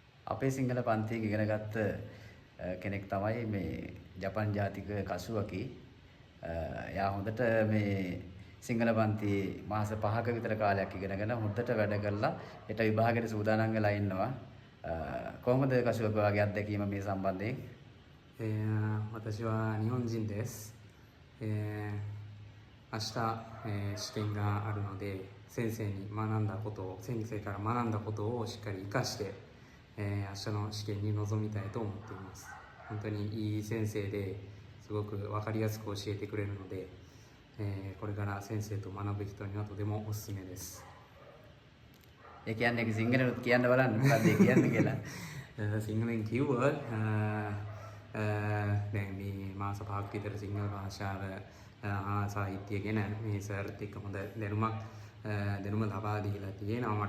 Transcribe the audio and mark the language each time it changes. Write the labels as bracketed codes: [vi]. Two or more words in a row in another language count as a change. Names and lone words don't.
[si] අපේ සිංහල පන්තියේ ඉගෙන ගත්ත කෙනෙක් තමයි මේ ජපන් ජාතික කසුවකි. එයා හොඳට මේ සිංහල පන්තියේ මාස 5ක විතර කාලයක් ඉගෙනගෙන හොඳට වැඩ කරලා ඊට විභාගයට සූදානම් වෙලා ඉන්නවා. කොහොමද කසුවක වගේ අත්දැකීම මේ සම්බන්ධයෙන්? [ja] 私は日本人です。明日、試験があるので先生から学んだことをしっかり活かして、明日の試験に臨みたいと思っています。本当にいい先生ですごく分かりやすく教えてくれるので、これから先生と学ぶ人にはとてもおすすめです。 [si] ඒ කියන්නේ සිංහලෙන් කියන්න බලන්න මොකක්ද ඒ කියන්නේ කියලා. සිංහලෙන් කිව්වොත් දැන් මේ මාස 5ක් විතර සිංහල භාෂාව සාහිත්‍ය ගැන මේ සර්ත් එක්ක හොඳ දැනුම ලබා දීලා තියෙනවා මට.